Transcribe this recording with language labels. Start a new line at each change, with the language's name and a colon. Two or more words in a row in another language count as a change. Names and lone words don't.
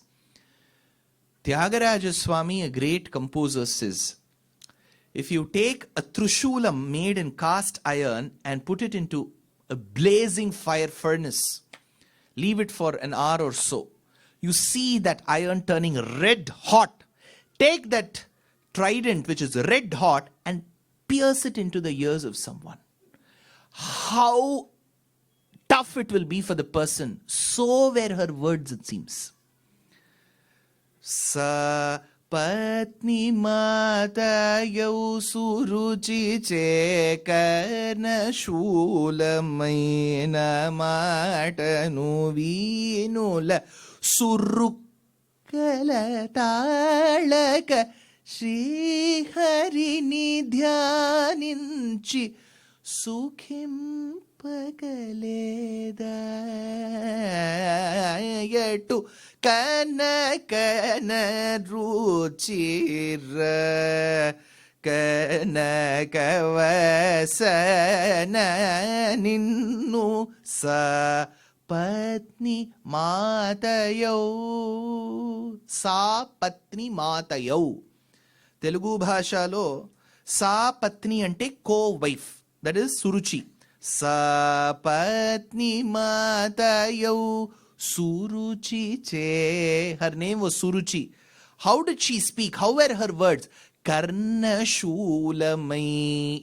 English: Tyagaraja Swami, a great composer, says, if you take a trishulam made in cast iron and put it into a blazing fire furnace, leave it for an hour or so, you see that iron turning red hot. Take that trident which is red hot and pierce it into the ears of someone. How tough it will be for the person. So were her words, it seems.
Telugu: స పత్ని మాత యౌ సురుచి చేకన శూలమైన మాటను వినుల సురుకల తాళక శ్రీ హరిని ధ్యానించి సుఖింప గలేదా యటు కన కన రుచిర కన కవసన నిన్ను స పత్ని మాతయౌ. స పత్ని మాతయౌ. తెలుగు భాషలో స పత్ని అంటే co-wife.
English: That is Suruchi.
Telugu: స పత్ని మాతయౌ సురుచి చే.
English: Her name was Suruchi. How did she speak? How were her words?
Telugu: కర్ణ శూలమై.